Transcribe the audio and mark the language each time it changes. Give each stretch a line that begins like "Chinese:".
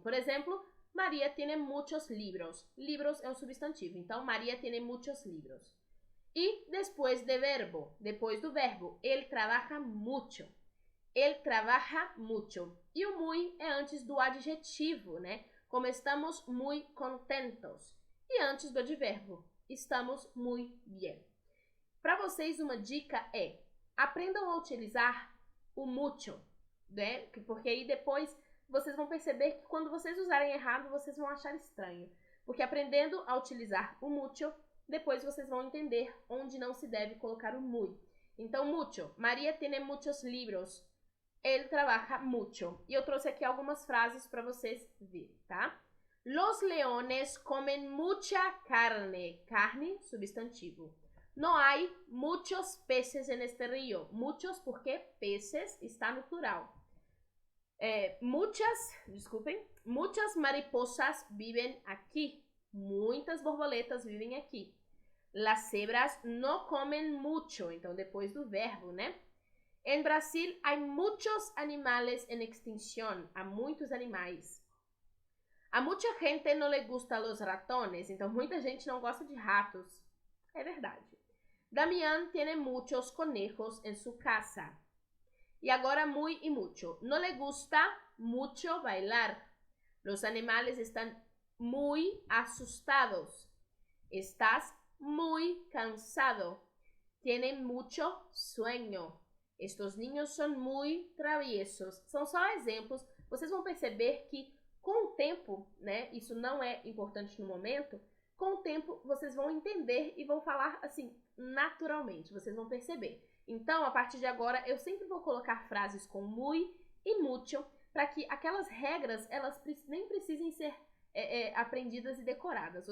Spanish: Por exemplo, María tiene muchos libros.
Portuguese: Libros é um substantivo, então
Spanish: María tiene muchos libros.
Portuguese: E depois de verbo, depois do verbo, ele
Spanish: trabaja mucho.
Portuguese: Ele
Spanish: trabaja mucho.
Portuguese: E o muy é antes do adjetivo, né?
Spanish: Como estamos muy contentos.
Portuguese: E antes do advérbio,
Spanish: estamos muy bien.
Portuguese: Para vocês, uma dica é: aprendam a utilizar o mucho, né? Porque aí depois vocês vão perceber que quando vocês usarem errado, vocês vão achar estranho. Porque aprendendo a utilizar o mucho, depois vocês vão entender onde não se deve colocar o muy. Então, mucho.
Spanish: María tiene muchos libros. Ele trabaja mucho.
Portuguese: E eu trouxe aqui algumas frases para vocês verem, tá?
Spanish: Los leones comen mucha carne. Carne, substantivo. No hay muchos peces en este río.
Portuguese: Muchos porque peces está no plural.
Spanish: Muchas mariposas viven aquí.
Portuguese: Muitas borboletas vivem aqui.
Spanish: Las cebras no comen mucho.
Portuguese: Então, depois do verbo, né?
Spanish: En Brasil hay muchos animales en extinción.
Portuguese: Há muitos animais.
Spanish: A muita gente no le gusta los ratones.
Portuguese: Então, muita gente não gosta de ratos. É verdade.
Spanish: Damián tiene muchos conejos en su casa. Y agora muy y mucho. No le gusta mucho bailar. Los animales están muy asustados. Estás muy cansado. Tienen mucho sueño. Estos niños son muy traviesos.
Portuguese: São só exemplos. Vocês vão perceber que com o tempo, né, isso não é importante no momento, com o tempo vocês vão entender e vão falar assim, naturalmente, vocês vão perceber. Então, a partir de agora, eu sempre vou colocar frases com muy e mucho, para que aquelas regras, elas nem precisem ser aprendidas e decoradas.